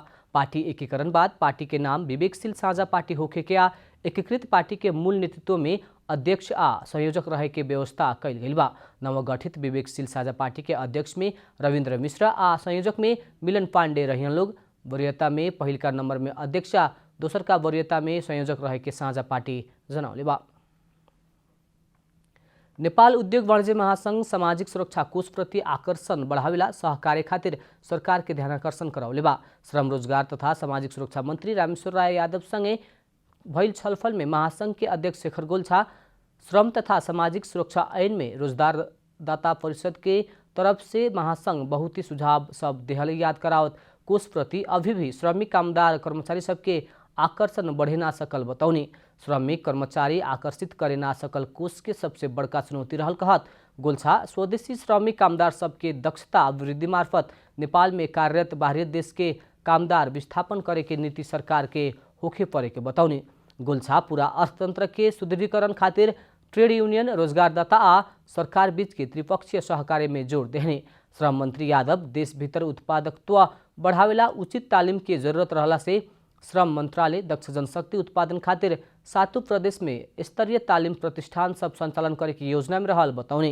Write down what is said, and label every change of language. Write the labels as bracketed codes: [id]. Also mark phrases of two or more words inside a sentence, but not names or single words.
[bho] पार्टी एकीकरण बाद पार्टी के नाम विवेकशील साझा पार्टी होखे के आ एकीकृत पार्टी के मूल नेतृत्व में अध्यक्ष आ संयोजक रहे के व्यवस्था कैल गई बा। नवगठित विवेकशील साझा पार्टी के अध्यक्ष में रविन्द्र मिश्र आ संयोजक में मिलन पांडे रहियन लोग। वरीयता में पहिलका नंबर में अध्यक्ष आ दोसर का वरीयता में संयोजक रहे के साझा पार्टी जनौले बा। नेपाल उद्योग वाणिज्य महासंघ सामाजिक सुरक्षा कोष प्रति आकर्षण बढ़ावेला सहकार्य खातिर सरकार के ध्यानाकर्षण कराउले बा। श्रम रोजगार तथा सामाजिक सुरक्षा मंत्री रामेश्वर राय यादव संगे भइल छलफल में महासंघ के अध्यक्ष शेखर गोल्छा श्रम तथा सामाजिक सुरक्षा ऐन में रोजगारदाता परिषद के तरफ से महासंघ बहुत ही सुझाव सब देहल याद करावत कोष प्रति अभी भी श्रमिक कामदार कर्मचारी सबके आकर्षण बढ़े ना सकल बतौनी। श्रमिक कर्मचारी आकर्षित करे ना सकल कोष के सबसे बड़का चुनौती रहल कहत गोल्छा स्वदेशी श्रमिक कामदार सबके दक्षता अभिवृद्धि मार्फत नेपाल में कार्यरत बाहरी देश के कामदार विस्थापन करे के नीति सरकार के होखे परे के बतौनी। गोल्छा पूरा अर्थतंत्र के सुदृढ़ीकरण खातिर ट्रेड यूनियन रोजगारदाता आ सरकार बीच के त्रिपक्षीय सहकार्य में जोड़ देहने। श्रम मंत्री यादव देश भीतर उत्पादकत्व बढ़ावेला उचित तालीम की जरूरत रहला से श्रम मंत्रालय दक्ष जनशक्ति उत्पादन खातिर 7 प्रदेश में स्तरीय तालीम प्रतिष्ठान सब संचालन करे की योजना में रहल बतौनी।